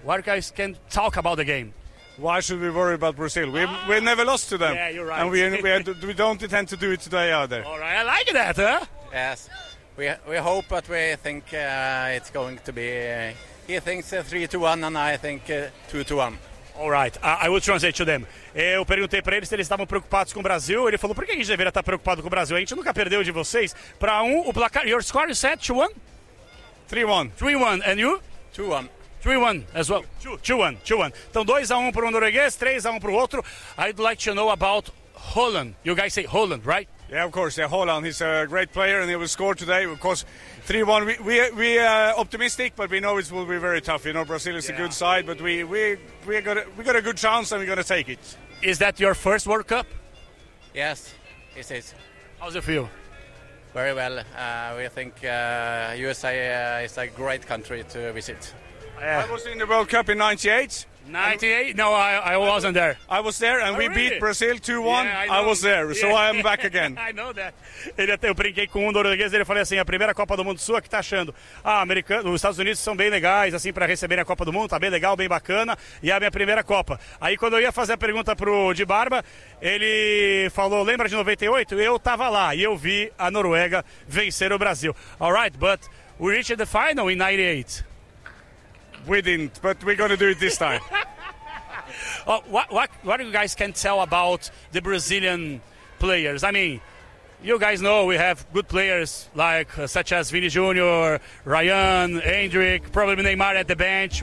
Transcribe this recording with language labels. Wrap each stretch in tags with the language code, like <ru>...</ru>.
<en>What you guys can talk about the game? Why should we worry about Brazil? We never lost to them. Yeah, you're right. And we don't intend to do it today either. All right, I like that, huh? Yes. We hope, but we think it's going to be... he thinks 3-1 and I think 2-1. All right, I will translate to them.</en> <pt>Eu perguntei para eles se eles estavam preocupados com o Brasil. Ele falou, por que a gente deveria estar preocupado com o Brasil? A gente nunca perdeu de vocês. Para um, o placar...</pt> <en>Your score is set 2-1? 3-1. 3-1. And you? 2-1. 3-1 as well. 2-1. 2-1.</en> <pt>Então, 2-1 para um norueguês, 3-1 para o outro.</pt> <en>I'd like to know about Haaland. You guys say Haaland, right? Yeah, of course. Yeah, Haaland. He's a great player and he will score today. Of course, 3-1. We are optimistic, but we know it will be very tough. You know, Brazil is a good side, but we got a good chance and we're going to take it. Is that your first World Cup? Yes, it is. How's it feel? Very well. We think USA is a great country to visit. Yeah. I was in the World Cup in 98. 98? No, I wasn't there. I was there, and we beat Brazil 2-1. Yeah, I was there, so I am back again. I know that.</en> <pt>Ele até, eu brinquei com um norueguês, ele falou assim, a primeira Copa do Mundo sua, que tá achando? Ah, americano, os Estados Unidos são bem legais, assim, para receber a Copa do Mundo, tá bem legal, bem bacana, e é a minha primeira Copa. Aí, quando eu ia fazer a pergunta pro Di Barba, ele falou, lembra de 98? Eu tava lá, e eu vi a Noruega vencer o Brasil.</pt> <en>All right, but we reached the final in 98. We didn't, but we're going to do it this time. Well, what do you guys can tell about the Brazilian players? I mean, you guys know we have good players like such as Vini Jr., Ryan, Endrick, probably Neymar at the bench.</en>